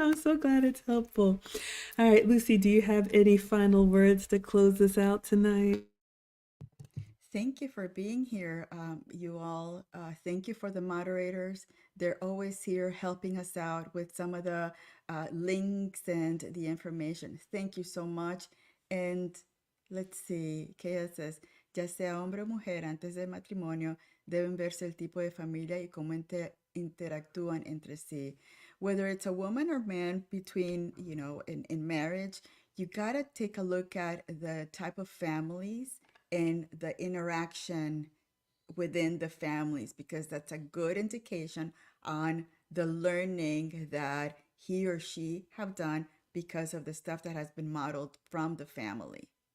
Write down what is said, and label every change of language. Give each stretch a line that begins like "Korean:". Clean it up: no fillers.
English: I'm so glad it's helpful. All right, Lucy, do you have any final words to close us out tonight? Thank you for being here, you all. Thank you for the moderators. They're always here helping us out with some of the links and the information. Thank you so much. And let's see, Kea says,
Spanish: ya sea hombre o mujer, antes del matrimonio, deben verse el tipo de familia y cómo interactúan entre sí.
English: Whether it's a woman or man between, in marriage, you gotta take a look at the type of families and the interaction within the families, because that's a good indication on the learning that he or she have done because of the stuff that has been modeled from the family.